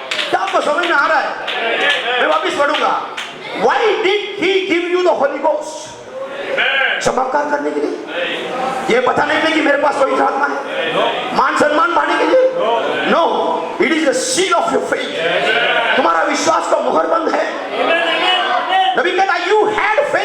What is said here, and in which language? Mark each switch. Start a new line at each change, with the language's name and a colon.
Hindi: क्या आपको समझ में आ रहा है? मैं वापिस पढ़ूंगा।
English: Why did he give you the Holy Ghost?
Hindi: चमत्कार करने के लिए, ये बताने के लिए कि मेरे पास पवित्र आत्मा है, मान सम्मान पाने के लिए?
English: No, it is the seal of your faith.
Hindi: तुम्हारा विश्वास का मोहर बंद है। नबी कहता
English: you had